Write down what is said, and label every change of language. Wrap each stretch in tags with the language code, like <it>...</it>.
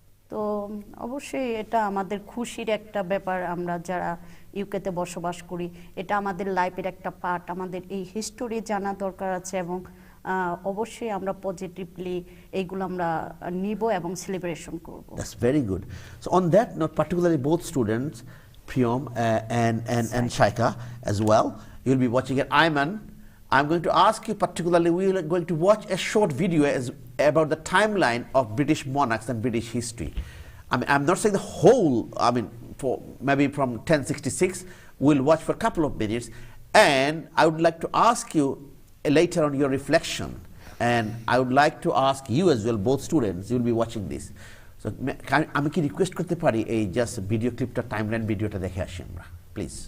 <bn>তো অবশ্যই এটা আমাদের খুশির একটা ব্যাপার। আমরা যারা ইউকেতে বসবাস করি, এটা আমাদের লাইফের একটা পার্ট, আমাদের এই হিস্টোরি জানা দরকার আছে, এবং অবশ্যই আমরা পজিটিভলি এইগুলো আমরা নিব এবং সেলিব্রেশন করব।</bn> <en>That's very good. So on that note, particularly both students, Priyam and Shaika as well, you'll be watching it. Ayman, I'm going to ask you particularly, we are going to watch a short video about the timeline of British monarchs and British history. I mean, I'm not saying the whole, I mean, for maybe from 1066, we'll watch for a couple of minutes, and I would like to ask you later on your reflection, and I would like to ask you as well, both students, you'll be watching this.</en> <bn>So, আমি কি request করতে পারি এই just video ক্লিপটা, timeline ভিডিওটা দেখে আসি আমরা, প্লিজ?</bn>